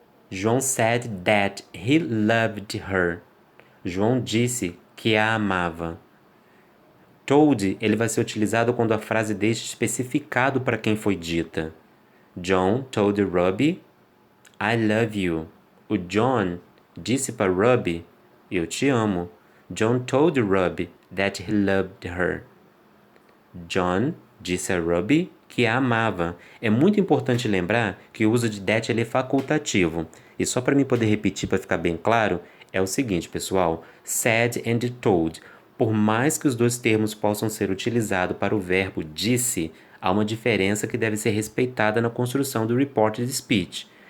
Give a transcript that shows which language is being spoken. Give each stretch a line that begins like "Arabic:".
English: João said that he loved her.
Portuguese: João disse que a amava. Told, ele vai ser utilizado quando a frase deixa especificado para quem foi dita.
English: John told Ruby, I love you.
Portuguese: O John disse para Ruby, eu te amo.
English: John told Ruby that he loved her.
Portuguese: John disse a Ruby que a amava. É muito importante lembrar que o uso de that ele é facultativo. E só para mim poder repetir para ficar bem claro, é o seguinte, pessoal. Said and told. Por mais que os dois termos possam ser utilizados para o verbo disse, há uma diferença que deve ser respeitada na construção do reported speech.